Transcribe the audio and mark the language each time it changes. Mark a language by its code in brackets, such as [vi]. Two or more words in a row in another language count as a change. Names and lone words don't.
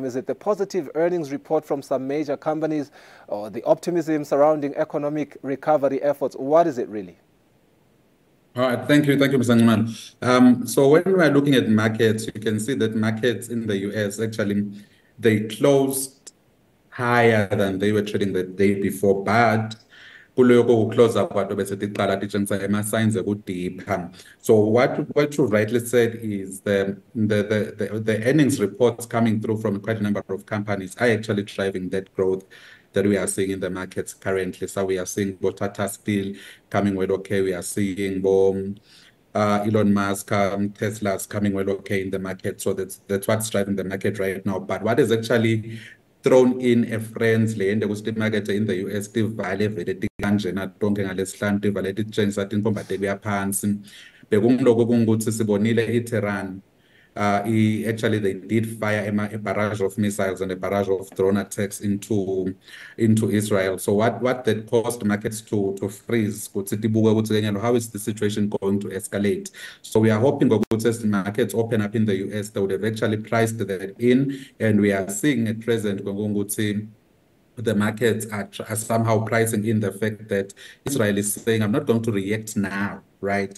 [en] Is it the positive earnings report from some major companies, or the optimism surrounding economic recovery efforts? What is it really? All right, thank you, Mr. Nguman. So when we are looking at markets, you can see that markets in the US, actually, they closed higher than they were trading the day before, but [ss] kuloko closer kwato bese tiqala titshengisa ama-signs ekudipha. [en] So what you rightly said is the earnings reports coming through from quite a number of companies are actually driving that growth that we are seeing in the markets currently. So we are seeing Tata Steel coming well okay. We are seeing Elon Musk, Tesla's coming well okay in the market. So that's what's driving the market right now. But what is actually thrown in a friends land [ss] ukuthi market [en] in the US [ss] tivale vele tikanjena tonke ngalesihlanu tivale titshengisa tinkomba tebuya phansi bekungiloko kungukuthi sibonile iTehran. [en] Actually, they did fire a barrage of missiles and a barrage of drone attacks into Israel. So what that caused markets to freeze? How is the situation going to escalate? So we are hoping that as the markets open up in the US, they would have actually priced that in, and we are seeing at present the markets are somehow pricing in the fact that Israel is saying, I'm not going to react now, right?